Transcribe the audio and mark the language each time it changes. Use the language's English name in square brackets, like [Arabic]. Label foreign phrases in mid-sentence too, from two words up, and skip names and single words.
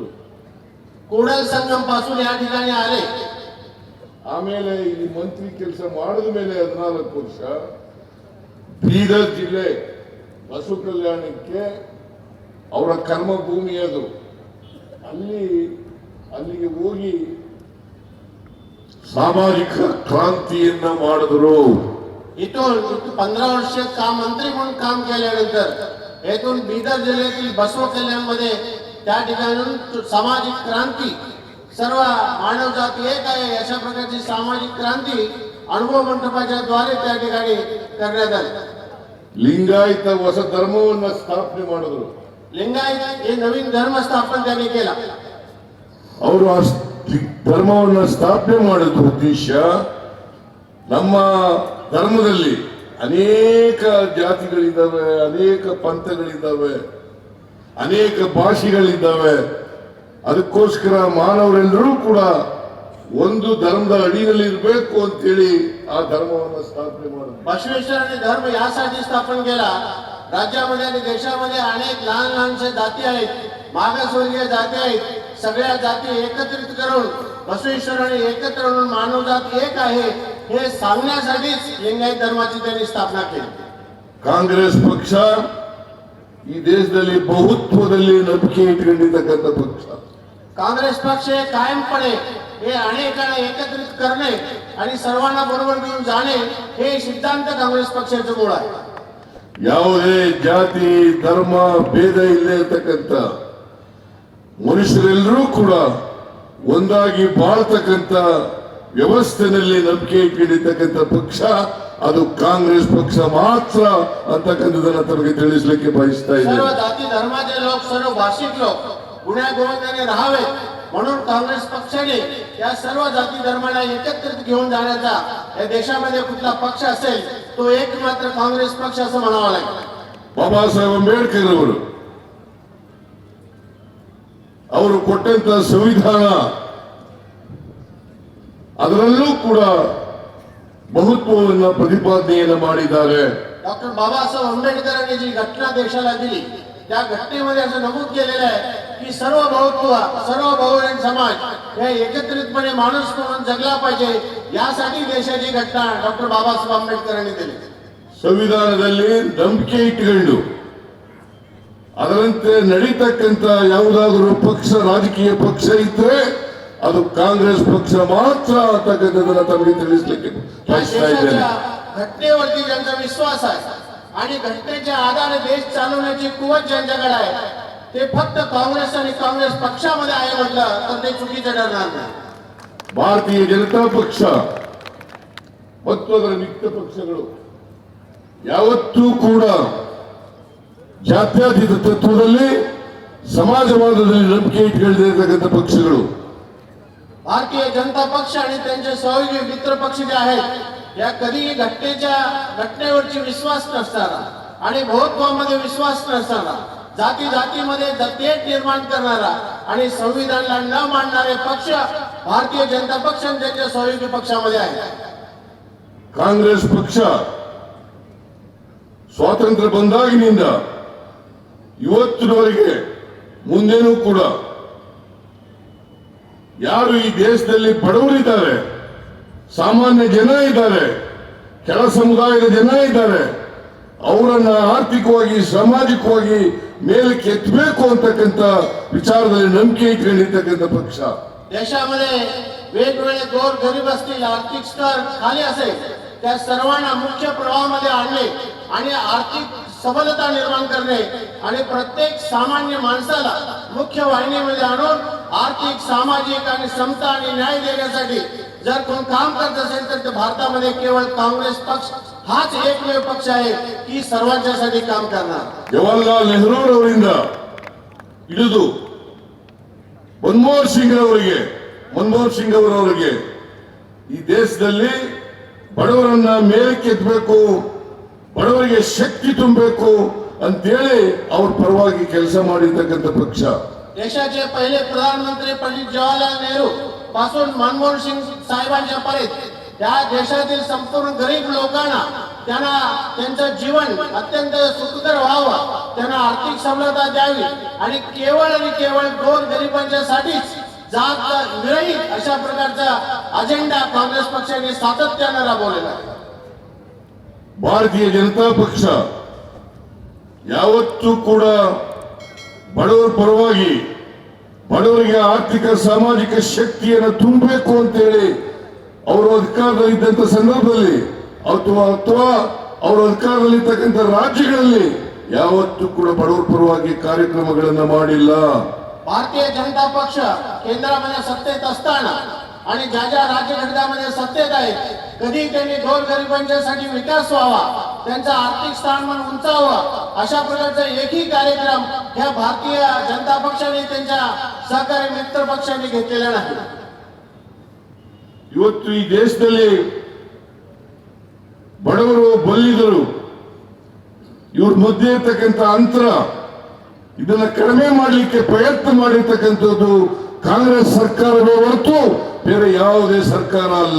[Marathi] ಕೂಡಲ ಸಂಗम पासून या ठिकाणी आले. [Kannada] ಆಮೇಲೆ ಇಲ್ಲಿ ಮಂತ್ರಿ ಕೆಲಸ ಮಾಡಿದ ಮೇಲೆ 14 ವರ್ಷ ಬೀದರ್ ಜಿಲ್ಲೆ ಬಸವ ಕಲ್ಯಾಣಕ್ಕೆ ಅವರ ಕರ್ಮಭೂಮಿ ಅದು. ಅಲ್ಲಿಗೆ ಹೋಗಿ ಸಾಮಾಜಿಕ ಕ್ರಾಂತಿಯನ್ನ ಮಾಡಿದ್ರು. [Marathi] इथून 15 वर्ष काम मंत्री म्हणून काम केल्यानंतर येथून बीदर जिल्ह्यातील बसव कल्याणमध्ये त्या ठिकाणून सामाजिक क्रांती, सर्व मानव जाती एक आहे अशा प्रकारची सामाजिक क्रांती अनुभव मंडपाच्या द्वारे त्या ठिकाणी करण्यात आली. [Kannada] ಲಿಂಗಾಯತ ಹೊಸ ಧರ್ಮವನ್ನ ಸ್ಥಾಪನೆ ಮಾಡಿದ್ರು. [Marathi] लिंगायत हे नवीन धर्म स्थापन त्यांनी केला. [Kannada] ಅವರು ಆ ಧರ್ಮವನ್ನ ಸ್ಥಾಪನೆ ಮಾಡಿದ ಉದ್ದೇಶ, ನಮ್ಮ ಧರ್ಮದಲ್ಲಿ ಅನೇಕ ಜಾತಿಗಳಿದ್ದಾವೆ, ಅನೇಕ ಪಂಥಗಳಿದ್ದಾವೆ, ಅನೇಕ ಭಾಷೆಗಳಿದ್ದಾವೆ. ಅದಕ್ಕೋಸ್ಕರ ಮಾನವರೆಲ್ಲರೂ ಕೂಡ ಒಂದು ಧರ್ಮದ ಅಡಿಯಲ್ಲಿ ಇರಬೇಕು ಅಂತೇಳಿ ಆ ಧರ್ಮವನ್ನು ಸ್ಥಾಪನೆ ಮಾಡಿದ್ರು. [Marathi] बसवेश्वरांनी धर्म यासाठी स्थापन केला. राज्यामध्ये आणि देशामध्ये अनेक लहान लहानशा जाती आहेत, मागासवर्गीय जाती आहेत. सगळ्या जाती एकत्रित करून बसवेश्वरांनी एकत्र म्हणून मानव जात एक आहे हे सांगण्यासाठीच लिंगायत धर्माची त्यांनी स्थापना केली. [Kannada] ಕಾಂಗ್ರೆಸ್ ಪಕ್ಷ ಈ ದೇಶದಲ್ಲಿ ಬಹುತ್ವದಲ್ಲಿ ನಂಬಿಕೆ ಇಟ್ಕೊಂಡಿರ್ತಕ್ಕಂಥ ಪಕ್ಷ. [Marathi] काँग्रेस पक्ष हे कायमपणे हे अनेकांना एकत्रित करणे आणि सर्वांना बरोबर घेऊन जाणे हे सिद्धांत काँग्रेस पक्षाचं मूळ आहे. [Kannada] ಯಾವುದೇ ಜಾತಿ ಧರ್ಮ ಭೇದ ಇಲ್ಲದೆ ಇರತಕ್ಕಂಥ ಮನುಷ್ಯರೆಲ್ಲರೂ ಕೂಡ ಒಂದಾಗಿ ಬಾಳ್ತಕ್ಕಂಥ ವ್ಯವಸ್ಥೆನಲ್ಲಿ ನಂಬಿಕೆ ಇಟ್ಕೊಂಡಿರ್ತಕ್ಕಂಥ ಪಕ್ಷ ಅದು ಕಾಂಗ್ರೆಸ್ ಪಕ್ಷ ಮಾತ್ರ ಅಂತಕ್ಕಂಥದನ್ನ ತಮಗೆ ತಿಳಿಸ್ಲಿಕ್ಕೆ ಬಯಸ್ತಾ [Marathi] सर्व [Kannada] ಇದ್ದೇನೆ. [Marathi] जाती धर्माचे लोक, सर्व भाषिक लोक गुण्या गोविंदाने राहावे म्हणून काँग्रेस पक्षाने या सर्व जाती धर्माला एकत्रित घेऊन जाण्याचा या देशामध्ये कुठला पक्ष असेल तो एक मात्र काँग्रेस पक्ष असं म्हणावं लागेल. [Kannada] ಬಾಬಾ ಸಾಹೇಬ್ ಅಂಬೇಡ್ಕರ್ ಅವರು ಕೊಟ್ಟಂತ ಸಂವಿಧಾನ ಅದರಲ್ಲೂ ಕೂಡ ಬಹುತ್ವವನ್ನ ಪ್ರತಿಪಾದನೆಯನ್ನ ಮಾಡಿದ್ದಾರೆ. [Marathi] डॉक्टर बाबासाहेब आंबेडकरांनी जी घटना देशाला दिली त्या घटनेमध्ये असं नमूद केलेलं आहे की सर्व बहुत्व, सर्व बहुजन समाज हे एकत्रितपणे माणूस म्हणून जगला पाहिजे यासाठी देशाची घटना डॉक्टर बाबासाहेब आंबेडकरांनी दिली. [Kannada] ಸಂವಿಧಾನದಲ್ಲಿ ನಂಬಿಕೆ ಇಟ್ಟುಕೊಂಡು ಅದರಂತೆ ನಡೀತಕ್ಕಂಥ ಯಾವುದಾದರೂ ಪಕ್ಷ, ರಾಜಕೀಯ ಪಕ್ಷ ಇದ್ರೆ ಅದು ಕಾಂಗ್ರೆಸ್ ಪಕ್ಷ ಮಾತ್ರ ಅಂತಕ್ಕಂಥದ್ದನ್ನ ತಮಗೆ ತಿಳಿಸ್ಲಿಕ್ಕೆ [Marathi] या [Kannada] ಬಯಸ್ತಾ ಇದ್ದೇನೆ. [Marathi] देशाच्या घटनेवरती ज्यांचा विश्वास आहे आणि घटनेच्या आधारे देश चालवण्याची कुवत ज्यांच्याकडे आहे ते फक्त काँग्रेस आणि काँग्रेस पक्षामध्ये आहे म्हटलं तर ते चुकीचं ठरणार नाही. [Kannada] ಭಾರತೀಯ ಜನತಾ ಪಕ್ಷ ಮತ್ತು ಅದರ ಮಿತ್ರ ಪಕ್ಷಗಳು ಯಾವತ್ತೂ ಕೂಡ ಜಾತ್ಯತೀತ ತತ್ವದಲ್ಲಿ, ಸಮಾಜವಾದದಲ್ಲಿ ನಂಬಿಕೆ ಇಟ್ಕೊಂಡಿರ್ತಕ್ಕಂಥ ಪಕ್ಷಗಳು. [Marathi] भारतीय जनता पक्ष आणि त्यांचे सहयोगी मित्र पक्ष जे आहेत या कधीही घटनेवरची विश्वास नसणारा आणि बहुत्वामध्ये विश्वास नसणारा, जाती जातीमध्ये तेढ निर्माण करणारा आणि संविधानाला न मानणारे पक्ष भारतीय जनता पक्ष आणि त्यांच्या सहयोगी पक्षामध्ये आहे. [Kannada] ಕಾಂಗ್ರೆಸ್ ಪಕ್ಷ ಸ್ವಾತಂತ್ರ್ಯ ಬಂದಾಗಿನಿಂದ ಇವತ್ತಿನವರೆಗೆ ಮುಂದೇನೂ ಕೂಡ ಯಾರು ಈ ದೇಶದಲ್ಲಿ ಬಡವರಿದ್ದಾರೆ, ಸಾಮಾನ್ಯ ಜನ ಇದ್ದಾರೆ, ಕೆಳ ಸಮುದಾಯದ ಜನ ಇದ್ದಾರೆ, ಅವರನ್ನ ಆರ್ಥಿಕವಾಗಿ ಸಾಮಾಜಿಕವಾಗಿ ಮೇಲಕ್ಕೆ ಎತ್ತಬೇಕು ಅಂತಕ್ಕಂಥ ವಿಚಾರದಲ್ಲಿ ನಂಬಿಕೆ ಇಟ್ಕೊಂಡಿರ್ತಕ್ಕಂಥ ಪಕ್ಷ. [Marathi] देशामध्ये वेगवेगळे गोर गरीब असतील, आर्थिक स्तर खाली असेल त्या सर्वांना मुख्य प्रवाहामध्ये आणणे आणि आर्थिक सबलता निर्माण करणे आणि प्रत्येक सामान्य माणसाला मुख्य वाहिनीमध्ये आणून आर्थिक, सामाजिक आणि समता आणि न्याय देण्यासाठी जर कोण काम करत असेल तर ते भारतामध्ये केवळ काँग्रेस पक्ष हाच एकमेव पक्ष आहे की सर्वांच्यासाठी काम करणार. [Kannada] ಜವಾಹರ್ಲಾಲ್ ನೆಹರೂರವರಿಂದ ಹಿಡಿದು ಮನಮೋಹನ್ ಸಿಂಗ್ ಅವರವರಿಗೆ ಈ ದೇಶದಲ್ಲಿ ಬಡವರನ್ನ ಮೇಲಕ್ಕೆತ್ತಬೇಕು, ಬಡವರಿಗೆ ಶಕ್ತಿ ತುಂಬಬೇಕು ಅಂತೇಳಿ ಅವ್ರ ಪರವಾಗಿ ಕೆಲಸ ಮಾಡಿರ್ತಕ್ಕಂಥ ಪಕ್ಷ. [Marathi] देशाचे पहिले प्रधानमंत्री पंडित जवाहरलाल नेहरू पासून मनमोहन सिंग साहेबांच्या पर्यंत या देशातील संपूर्ण गरीब लोकांना त्यांना त्यांचं जीवन अत्यंत सुखकर व्हावं, त्यांना आर्थिक सवलता द्यावी आणि केवळ गोर गरिबांच्यासाठीच जात विरहित अशा प्रकारचा अजेंडा काँग्रेस पक्षाने सातत्याने राबवलेला आहे. [Kannada] ಭಾರತೀಯ ಜನತಾ ಪಕ್ಷ ಯಾವತ್ತೂ ಕೂಡ ಬಡವರ ಪರವಾಗಿ ಬಡವರಿಗೆ ಆರ್ಥಿಕ ಸಾಮಾಜಿಕ ಶಕ್ತಿಯನ್ನು ತುಂಬಬೇಕು ಅಂತೇಳಿ ಅವರು ಅಧಿಕಾರದಲ್ಲಿ ಇದ್ದಂತ ಸಂದರ್ಭದಲ್ಲಿ ಅಥವಾ ಅವರು ಅಧಿಕಾರದಲ್ಲಿರ್ತಕ್ಕಂಥ ರಾಜ್ಯಗಳಲ್ಲಿ ಯಾವತ್ತೂ ಕೂಡ ಬಡವರ ಪರವಾಗಿ ಕಾರ್ಯಕ್ರಮಗಳನ್ನ ಮಾಡಿಲ್ಲ. [Marathi] भारतीय जनता पक्ष केंद्रामध्ये सत्तेत असताना आणि ज्या ज्या राज्य घटकामध्ये सत्तेत आहे कधी त्यांनी गोरगरिबांच्यासाठी विकास व्हावा, त्यांचा आर्थिक स्थानमान उंचावा अशा प्रकारचा एकही कार्यक्रम ह्या भारतीय जनता पक्षाने त्यांच्या सहकारी मित्र पक्षाने घेतलेला नाही. [Kannada] ಇವತ್ತು ಈ ದೇಶದಲ್ಲಿ ಬಡವರು ಬಲ್ಲಿದರು ಇವ್ರ ಮಧ್ಯೆ ಇರ್ತಕ್ಕಂಥ ಅಂತರ ಇದನ್ನ ಕಡಿಮೆ ಮಾಡಲಿಕ್ಕೆ ಪ್ರಯತ್ನ ಮಾಡಿರ್ತಕ್ಕಂಥದ್ದು ಕಾಂಗ್ರೆಸ್ ಸರ್ಕಾರವೇ ಹೊರತು ಬೇರೆ ಯಾವುದೇ ಸರ್ಕಾರ ಅಲ್ಲ.